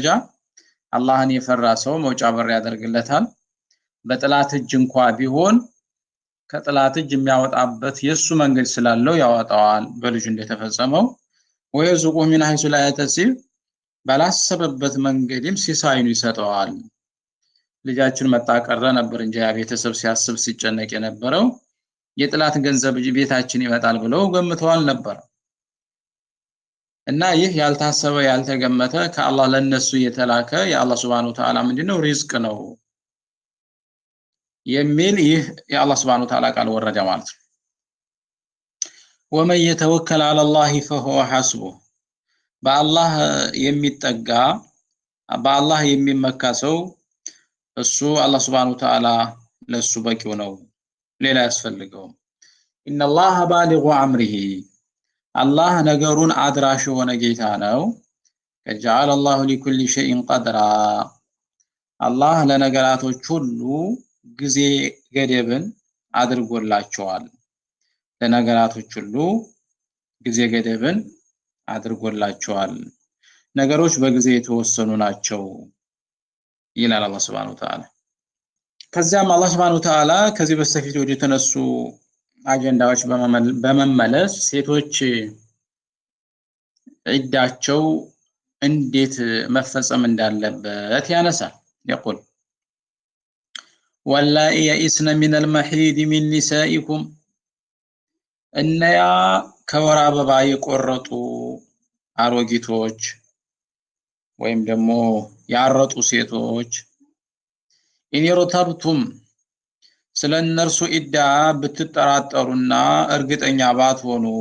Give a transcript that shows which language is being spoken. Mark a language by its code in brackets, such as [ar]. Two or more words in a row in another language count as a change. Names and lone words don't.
[am] አላህን የፈራ ሰው መውጫ በር ያደርግለታል በጥላት እጅ እንኳን ቢሆን ከጥላት እጅ የሚያወጣበት የሱ መንገድ ስላለው ያወጣዋል በልጁ እንደተፈጸመው [ar] ويرزقه من حيث لا يحتسب [am] ባላሰበበት መንገድም ሲሳይኑ ይሰጠዋል። ልጃችን መጣቀረ ነበር እንጂ ያ ቤተሰብ ሲያስብ ሲጨነቅ የነበረው የጥላት ገንዘብ ቤታችን ይመጣል ብለው ገምተዋል ነበር እና ይህ ያልታሰበ ያልተገመተ ከአላህ ለነሱ የተላከ የአላህ [ar] سبحانه وتعالى [am] ምንድነው ሪዝቅ ነው የሚል ይህ የአላህ [ar] سبحانه وتعالى [am] ቃል ወረደ ማለት ነው። ወመን የተወከለ [ar] على الله فهو حسبه [am] በአላህ የሚጠጋ በአላህ የሚመካ ሰው እሱ አላህ [ar] سبحانه وتعالى [am] ለሱ በቂው ነው ሌላ ያስፈልገው። [ar] ان الله بالغ امره [am] አላህ ነገሩን አድራሽ ሆነ ጌታ ነው። ከጀዐለ [ar] الله لكل شيء قدرا [am] አላህ ለነገራቶች ሁሉ ጊዜ ገደብን አድርጎላቸዋል። ለነገራቶች ሁሉ ጊዜ ገደብን አድርጎላቸዋል። ነገሮች በጊዜ የተወሰኑ ናቸው ይላል አላህ [ar] سبحانه وتعالى። [am] ከዚያም አላህ [ar] سبحانه وتعالى [am] ከዚህ በስተፊት ወደ ተነሱ አጀንዳዎች በመመለስ ሴቶች ዒዳቸው እንዴት መፈጸም እንዳለበት ያነሳል። [ar] يقول واللائي يئسن من المحيض من نسائكم [am] እነያ ከወር አበባ የቆረጡ አሮጊቶች ወይም ደግሞ ያረጡ ሴቶች ኢንየርተብቱም ስለነርሱ ዒዳ ብትጠራጠሩና እርግጠኛ ባትሆኑ